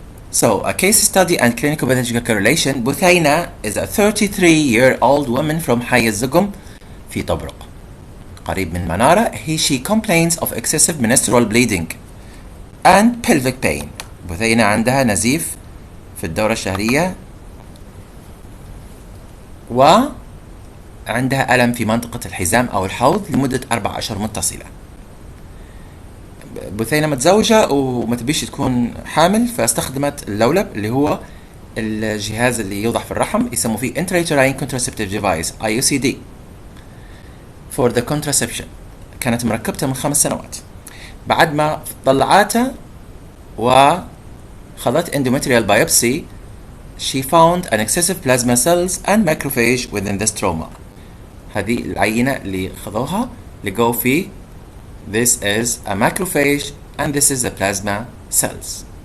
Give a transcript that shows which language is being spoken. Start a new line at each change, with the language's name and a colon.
English: So a case study and clinical pathological correlation. Buthaina is a 33-year-old woman from
Arabic: حي الزقم في طبرق قريب من منارة.
English: She complains of excessive menstrual bleeding and pelvic pain.
Arabic: بثينة عندها نزيف في الدورة الشهرية وعندها ألم في منطقة الحزام أو الحوض لمدة 4 أشهر متصلة. بثينة متزوجة وما تبيش تكون حامل، فاستخدمت اللولب اللي هو الجهاز اللي يوضع في الرحم، يسموه فيه intrauterine contraceptive device IUCD
English: for the contraception.
Arabic: كانت مركبتها من 5 سنوات. بعد ما طلعتها وخذت
English: endometrial biopsy, she found an excessive plasma cells and macrophage within the stroma.
Arabic: هذه العينة اللي خذوها لقوا فيه
English: this is a macrophage and this is the plasma cells.